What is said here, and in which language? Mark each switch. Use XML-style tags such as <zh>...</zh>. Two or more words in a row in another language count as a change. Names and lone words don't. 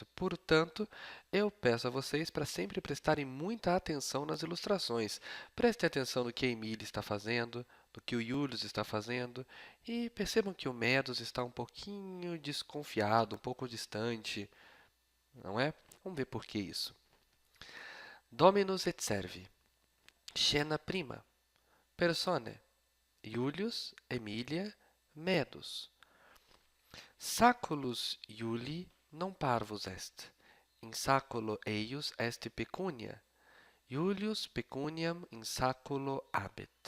<pt>Portanto, eu peço a vocês para sempre prestarem muita atenção nas ilustrações. Prestem atenção no que a Emília está fazendo, no que o Julius está fazendo, e percebam que o Medus está um pouquinho desconfiado, um pouco distante, não é? Vamos ver por que isso.</pt> <la>Dominus et servi. Scena prima. Persone. Iulius, Emilia, Medus. Saculus Iuli non parvus est. In saculo eius est pecunia. Iulius pecuniam in saculo habet.</la>